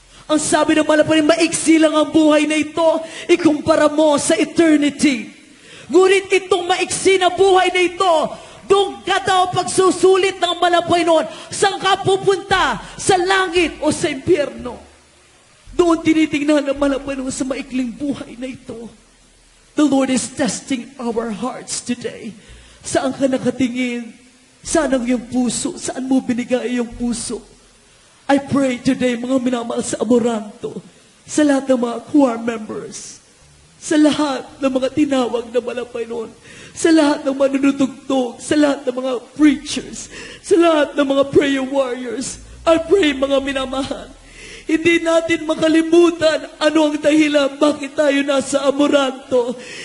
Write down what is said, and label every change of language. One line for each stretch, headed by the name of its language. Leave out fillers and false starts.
Filipino: Ang sabi ng malapay, maiksi lang ang buhay na ito, ikumpara mo sa eternity. Ngunit itong maiksi na buhay na ito, doon ka daw pagsusulit ng malapay noon, saan ka pupunta? Sa langit o sa impyerno? Doon tinitingnan ng malapay noon sa maikling buhay na ito.
English: The Lord is testing our hearts today.
Filipino: Saan ka nakatingin? Saan ang iyong puso? Saan mo binigay iyong puso?
English: I pray today,
Filipino: mga minamahal sa Amoranto, sa lahat ng mga choir members, sa lahat ng mga tinawag na malapay noon, sa lahat ng manunutugtog, sa lahat ng mga preachers, sa lahat ng mga prayer warriors,
English: I pray,
Filipino: mga minamahal, hindi natin makalimutan ano ang dahilan bakit tayo nasa Amoranto.